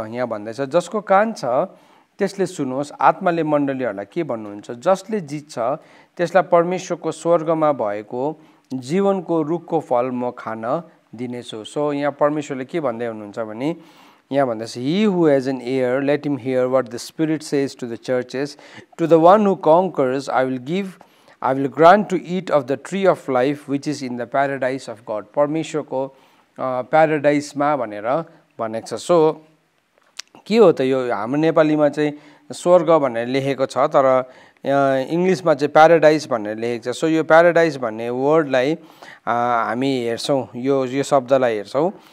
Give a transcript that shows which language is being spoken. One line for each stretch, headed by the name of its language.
Nepali: यहाँ भन्दैछ जसको कान छ त्यसले सुनोस्। आत्माले मण्डलीहरूलाई के भन्नुहुन्छ? जसले जित्छ त्यसलाई परमेश्वरको स्वर्गमा भएको जीवनको रुखको फल म खान दिनेछु। सो यहाँ परमेश्वरले के भन्दै हुनुहुन्छ भने यहाँ भन्दैछ,
English: He who has an ear, let him hear what the Spirit says to the churches. To the one who conquers, I will grant to eat of the tree of life which is in the paradise of God.
Nepali: परमेश्वरको प्याराडाइसमा भनेर भनेको छ। So के हो त यो? हाम्रो नेपालीमा चाहिँ स्वर्ग भनेर लेखेको छ, तर इंग्लिशमा चाहिँ प्याराडाइस भनेर लेखेको छ। सो यो प्याराडाइस भन्ने वर्डलाई हामी हेर्छौं, यो शब्दलाई हेर्छौं।